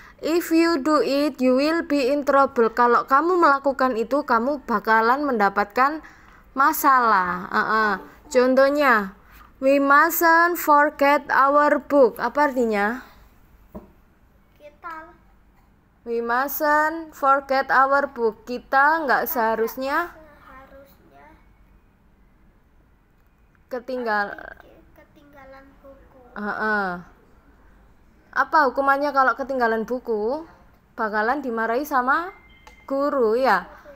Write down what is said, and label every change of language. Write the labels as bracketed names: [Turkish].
[English] If you do it, you will be in trouble. [Indonesian] Kalau kamu melakukan itu, kamu bakalan mendapatkan masalah. [English] Contohnya, we mustn't forget our book. [Indonesian] Apa artinya? [English] We mustn't forget our book. [Indonesian] Kita nggak seharusnya ketinggalan buku. Apa hukumannya kalau ketinggalan buku? Bakalan dimarahi sama guru, ya.